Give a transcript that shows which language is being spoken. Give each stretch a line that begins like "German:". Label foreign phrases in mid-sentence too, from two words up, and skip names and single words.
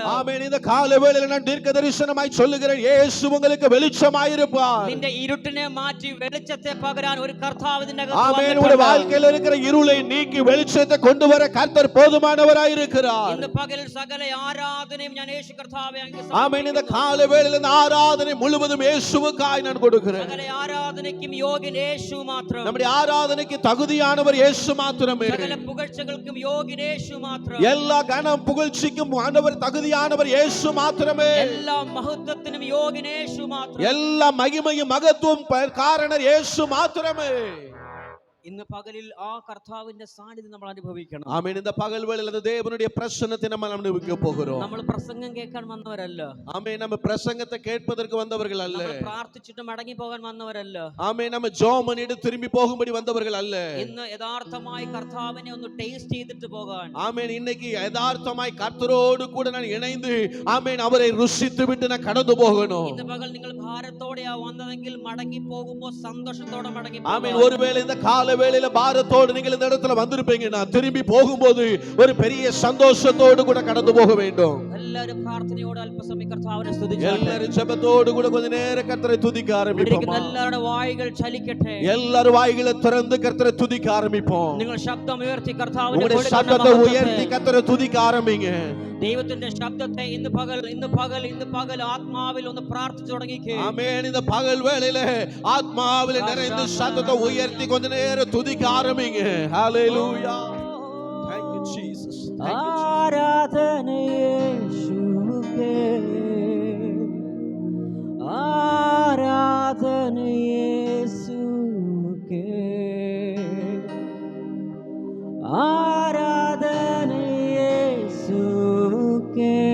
Tamil: ஆமென். இந்த கால வேளையில நான் தீர்க்க தரிசனமாய் சொல்லுகிறேன், இயேசு உங்களுக்கு வெளிச்சமாயிருப்பார்.
Malayalam: നിന്റെ ഇരുട്ടിനെ മാറ്റി വെളിച്ചത്തെ പകരാൻ ഒരു കർത്താവ് നിന്റെ അകത്ത്
Tamil: ஆமென்.
Malayalam: വന്നിട്ടുണ്ട്.
Tamil: உங்களுடைய வாழ்க்கையில இருக்கிற இருளை நீக்கி வெளிச்சத்தை கொண்டு வர கர்த்தர் போதுமானவராய் இருக்கிறார்.
Malayalam: ഇന്ന് പകൽ സകല ആരാധനയും ഞാൻ യേശു കർത്താവേ അങ്ങ് സമർപ്പിക്കുന്നു.
Tamil: ஆமென். இந்த கால வேளையில இந்த ஆராதனை முழுவதும் இயேசுவுக்காய் நான் கொடுக்கிறேன்.
Malayalam: സകല ആരാധനയ്ക്കും യോഗ്യൻ യേശു മാത്രം.
Tamil: நம்முடைய ஆராதனைக்கு தகுதியானவர் இயேசு மாத்திரமே.
Malayalam: സകല പുകഴ്ചകൾക്കും യോഗ്യൻ യേശു മാത്രം.
Tamil: எல்லா கனம் புகழ்ச்சிக்கும் ஆண்டவர் தகுதியானவர் இயேசு மாத்திரமே.
Malayalam: എല്ലാ മഹത്വത്തിനും യോഗ്യൻ യേശു മാത്രം.
Tamil: எல்லா மகிமையும் மகத்துவம் காரணர் இயேசு மாத்திரமே.
Malayalam: ഇന്ന് പകലിൽ ആ കർത്താവിന്റെ സാന്നിധ്യം നമ്മൾ അനുഭവിക്കണം. ആമേൻ.
Tamil: இந்த பகல் வேளையில தேவனுடைய பிரசன்னத்தை நம்ம அனுபவிக்க போகிறோம்.
Malayalam: നമ്മൾ പ്രസംഗം കേൾക്കാൻ വന്നവരല്ല.
Tamil: ஆமென். நம்ம பிரசங்கத்தை கேட்பதற்கு வந்தவர்கள் அல்ல.
Malayalam: നമ്മൾ പ്രാർത്ഥിച്ചിട്ട് മടങ്ങി പോകാൻ വന്നവരല്ല.
Tamil: ஆமென். நம்ம ஜெபம் பண்ணிட்டு திரும்பி போகும்படி வந்தவர்கள் அல்ல.
Malayalam: ഇന്ന് യഥാർത്ഥമായി കർത്താവിനെ ഒന്ന് ടേസ്റ്റ് ചെയ്തിട്ട് പോകാൻ.
Tamil: ஆமென். இன்னைக்கு யதார்த்தமாய் கர்த்தரோடு கூட நான் இணைந்து ஆமென் அவரை ருசித்து விட்டு நான் கடந்து போகணும்.
Malayalam: ഇന്ന് പകൽ നിങ്ങൾ ഭാരത്തോടെയാ വന്നതെങ്കിൽ മടങ്ങി പോകുമ്പോൾ സന്തോഷത്തോടെ മടങ്ങി
Tamil: ஆமென்.
Malayalam: പോകാം.
Tamil: ஒருவேளை இந்த கால வேளையில பாரத்தோடு நீங்கள் இந்த இடத்துல வந்திருப்பீங்க, நான் திரும்பி போகும்போது ஒரு பெரிய சந்தோஷத்தோடு கூட கடந்து போக வேண்டும்.
Malayalam: എല്ലാവരും പ്രാർത്ഥനയോടെ അല്പസമയം കർത്താവിനെ സ്തുതിച്ചാട്ടെ.
Tamil: எல்லாரும் ஜெபத்தோடு கூட கொஞ்ச நேரம் கர்த்தரை துதிக்க ஆரம்பிப்போம்.
Malayalam: എല്ലാവരുടെ വായ്കൾ ചലിക്കട്ടെ.
Tamil: எல்லாரும் வாய்களை திறந்து கர்த்தரை துதிக்க ஆரம்பிப்போம்.
Malayalam: നിങ്ങൾ ശബ്ദം ഉയർത്തി കർത്താവിനെ
Tamil: உங்களுடைய சத்தத்தை உயர்த்தி கர்த்தரை துதிக்க ஆரம்பிங்க.
Malayalam: ദൈവത്തിന്റെ ശബ്ദത്തെ ഇന്ന് പകൽ ആത്മാവിൽ ഒന്ന് പ്രാർത്ഥിച്ചു തുടങ്ങിക്കേ.
Tamil: ஆமென். இந்த பகல் வேளையில ஆத்மாவிலே நிறைந்து சத்தத்தை உயர்த்தி கொஞ்ச நேரம் துதிக்க ஆரம்பிங்க. ஹalleluya.
English: Thank you Jesus.
Malayalam: ആരാധന യേശുവേ, ആരാധന യേശുവേ, ആരാധന യേശുവേ,